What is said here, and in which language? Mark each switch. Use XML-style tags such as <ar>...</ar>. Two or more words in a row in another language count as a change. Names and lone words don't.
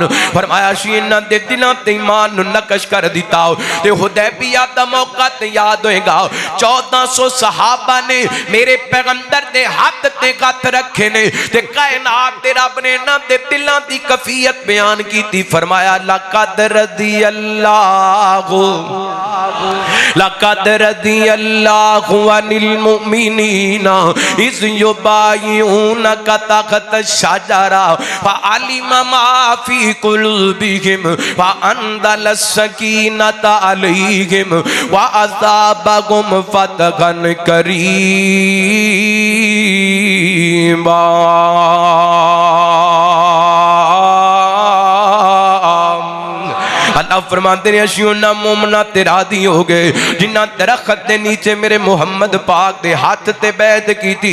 <pa>فرمایا سی انہاں دے دلاں تے ایمان نوں نقش کر دتا. تے حدیبیہ دا موقع تے یاد ہوئے گا 1400 صحابہ نے میرے پیغمبر دے ہاتھ تے ہتھ رکھے نے تے کائنات دے رب نے انہاں دے دلاں دی کیفیت بیان کیتی.</pa> <ar>فرمایا لقد رضي الله عن المؤمنين إذ يبايعونك تحت الشجرة فعلم ما في قلوبهم فأنزل السكينة عليهم وعذابهم فتحا كريما.</ar> <pa>اللہ فرماتے ہیں اسی انہاں مومناں تے راضی ہو گئے جنہاں درخت دے نیچے میرے محمد پاک دے ہاتھ تے بیعت کی تھی.</pa>